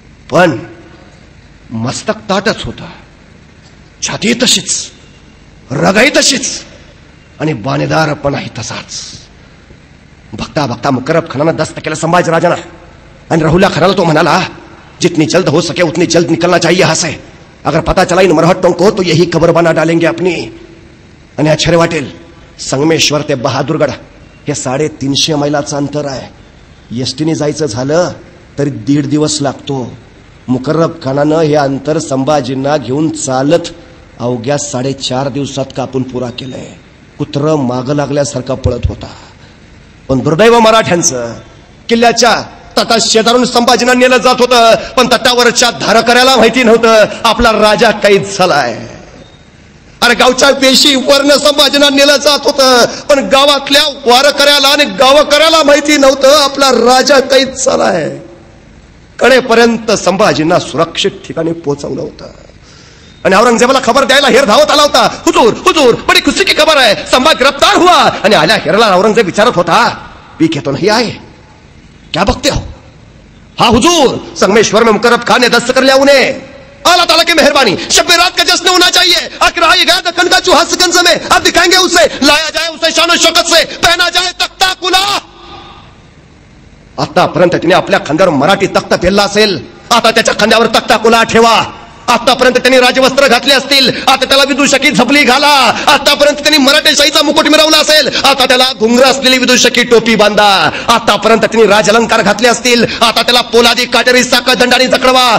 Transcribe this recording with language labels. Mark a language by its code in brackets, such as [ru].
[mr] पण मस्तक ताटच होता, छाती तशीच, रगाई तशीच आणि बाणेदारपणाही तसाच. बघता बघता मुकर्रब खानानं दस्त केलं संभाजी राजाना आणि राहुल्या खानाला तो म्हणाला, [hi] जितनी जल्द हो सके उतनी जल्द निकलना चाहिए यहाँ से. अगर पता चला इन मरहट्टों को तो यही खबर बना डालेंगे अपनी. [mr] आणि आश्चर्य वाटेल, संगमेश्वर ते बहादूरगड हे 350 मैलाचं अंतर आहे. एसटीने जायचं झालं तरी 1.5 दिवस लागतो. मुकर्रब खानानं हे अंतर संभाजींना घेऊन चालत अवघ्या 4.5 दिवसात कापून पुरा केलंय. कुत्र मागं लागल्यासारखा पळत होता. पण दुर्दैव मराठ्यांचं, किल्ल्याच्या तटात शेजारून संभाजींना नेलं जात होतं, पण तटावरच्या धारकऱ्याला माहिती नव्हतं आपला राजा कैद झालाय. अरे गावच्या पेशी वर्ण संभाजींना नेलं जात होतं, पण गावातल्या वारकऱ्याला आणि गावकऱ्याला माहिती नव्हतं आपला राजा कैद झालाय. कडेपर्यंत संभाजींना सुरक्षित ठिकाणी पोहोचवलं होतं आणि औरंगजेबाला खबर द्यायला हेर धावत आला होता. [hi] हुजूर हुजूर बडी खुशी की खबर आहे, संभाजी गिरफ्तार हुआ. [mr] आणि आल्या हेरला औरंगजेब विचारत होता, [hi] पीके तो नहीं आए, क्या बकते हो? हाँ हुजूर, संगमेश्वर में मुकर्रब खान ने दस्तक कर लिया उन्हें. अल्लाह ताला की मेहरबानी, शब रात का जश्न होना चाहिए. आखिर आई गया दक्कन का चूहा सिकंज में, अब दिखाएंगे उसे, लाया जाए उसे शान शौकत से, पहना जाए तख्ता कुला. [mr] आतापर्यंत तिने आपल्या खांद्यावर मराठी तख्त पेलला असेल, आता त्याच्या खांद्यावर तख्ता कुला ठेवा. आतापर्यंत त्यांनी राजवस्त्र घातले असतील, आता त्याला विदूषकी झपली घाला. आतापर्यंत त्यांनी मराठेशाहीचा मुकुट मिरवला असेल, आता त्याला घुंगर असलेली विदूषकी टोपी बांधा. आतापर्यंत त्यांनी राजअलंकार घातले असतील, आता त्याला पोलादी काटेरी साखळ दंडाने जखडवा.